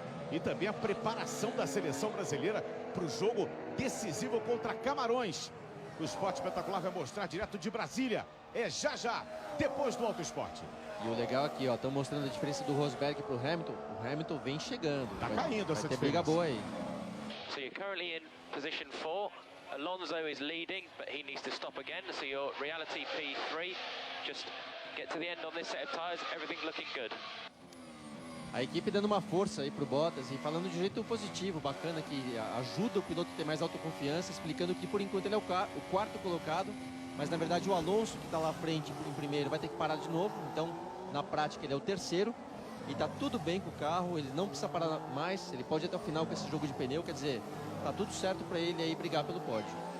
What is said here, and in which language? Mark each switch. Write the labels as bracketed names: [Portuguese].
[Portuguese] E também a preparação da seleção brasileira para o jogo decisivo contra Camarões. O Esporte Espetacular vai mostrar direto de Brasília. É já, depois do Auto Esporte. E o legal aqui, ó, estão mostrando a diferença do Rosberg para o Hamilton. O Hamilton vem chegando. Tá caindo essa vai ter diferença. briga boa aí. [English] So you're currently in position 4. Alonso is leading, but he needs to stop again. So your reality P3. Just get to the end on this set of tyres. Everything looking good. [Portuguese] A equipe dando uma força aí pro Bottas e falando de um jeito positivo, bacana, que ajuda o piloto a ter mais autoconfiança, explicando que por enquanto ele é o quarto colocado, mas na verdade o Alonso, que está lá à frente em primeiro, vai ter que parar de novo. Então, na prática, ele é o terceiro e tá tudo bem com o carro, ele não precisa parar mais, ele pode ir até o final com esse jogo de pneu, quer dizer, tá tudo certo para ele aí brigar pelo pódio.